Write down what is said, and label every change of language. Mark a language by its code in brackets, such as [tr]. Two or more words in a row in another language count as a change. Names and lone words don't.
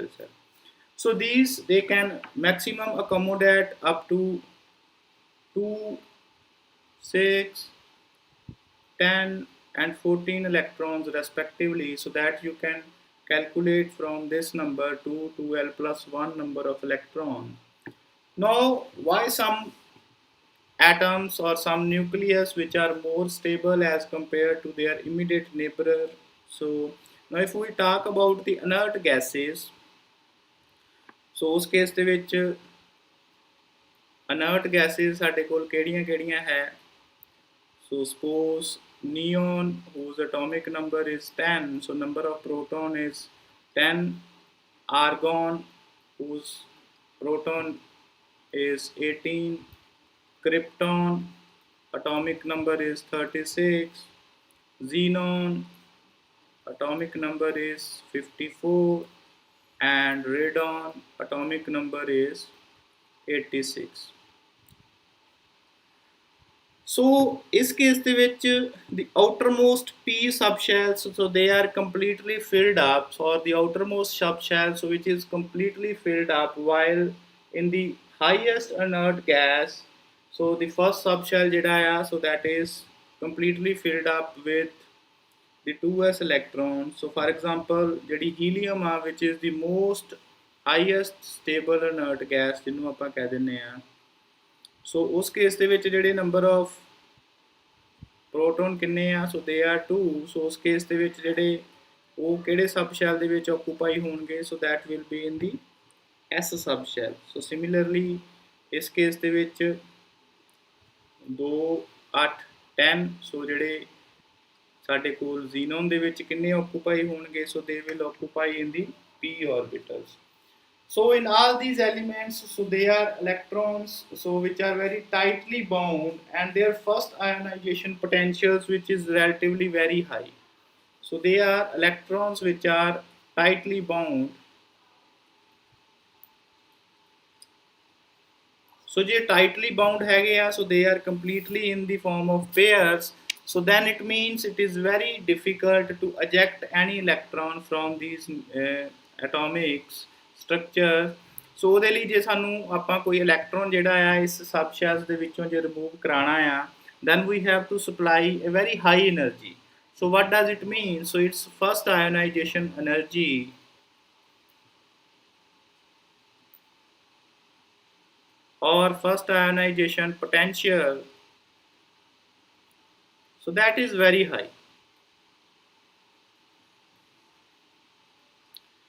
[en] So these they can maximum accommodate up to 2 6 10 and 14 electrons respectively, so that you can calculate from this number to 2l plus 1 number of electron. Now why some atoms or some nucleus which are more stable as compared to their immediate neighbor? So now if we talk about the inert gases, so [pa] ਉਸ ਕੇਸ ਦੇ ਵਿੱਚ [en] inert gases [pa] ਸਾਡੇ ਕੋਲ ਕਿਹੜੀਆਂ ਹੈ. [en] So suppose neon, whose atomic number is 10, so number of proton is 10. Argon, whose proton is 18. Krypton, atomic number is 36. Xenon, atomic number is 54. And radon, atomic number is 86. So [pa] ਇਸ ਕੇਸ ਦੇ ਵਿੱਚ [en] the outermost P subshells, so they are completely filled up, or the outermost subshell so which is completely filled up, while in the highest inert gas, so the first subshell [pa] ਜਿਹੜਾ ਆ [en] so that is completely filled up with the 2s electrons. So for example ਜਿਹੜੀ helium ਆ which is the most highest stable inert gas [pa] ਜਿਹਨੂੰ ਆਪਾਂ ਕਹਿ ਦਿੰਦੇ ਆ, [en] ਸੋ [pa] ਉਸ ਕੇਸ ਦੇ ਵਿੱਚ ਜਿਹੜੇ [en] number of proton [pa] ਕਿੰਨੇ ਆ, [en] so they are 2. [pa] ਸੋ ਉਸ ਕੇਸ ਦੇ ਵਿੱਚ ਜਿਹੜੇ ਉਹ ਕਿਹੜੇ ਸਬਸ਼ੈਲ ਦੇ ਵਿੱਚ ਆਕੂਪਾਈ ਹੋਣਗੇ, [en] so that will be in the S subshell. so similarly [pa] ਇਸ ਕੇਸ ਦੇ ਵਿੱਚ 2 8 10, ਸੋ ਜਿਹੜੇ ਸਾਡੇ ਕੋਲ ਜ਼ੀਨੋਨ ਦੇ ਵਿੱਚ ਕਿੰਨੇ ਆਕੂਪਾਈ ਹੋਣਗੇ, [en] so they will occupy in the p orbitals. So in all these elements, so they are electrons so which are very tightly bound, and their first ionization potentials which is relatively very high. So they are electrons which are tightly bound. [pa] So je [en] tightly bound [pa] ਹੈਗੇ ਆ, [en] so they are completely in the form of pairs. So then it means it is very difficult to eject any electron from these atomic structure. [pa] So ਉਹਦੇ ਲਈ ਜੇ ਸਾਨੂੰ ਆਪਾਂ ਕੋਈ ਇਲੈਕਟ੍ਰੋਨ ਜਿਹੜਾ ਆ ਇਸ ਸਬਸ਼ੈਲਸ ਦੇ ਵਿੱਚੋਂ ਜੇ ਰਿਮੂਵ ਕਰਾਉਣਾ ਆ, [en] then we have to supply a very high energy. So what does it mean? So its first ionization energy or first ionization potential, so that is very high.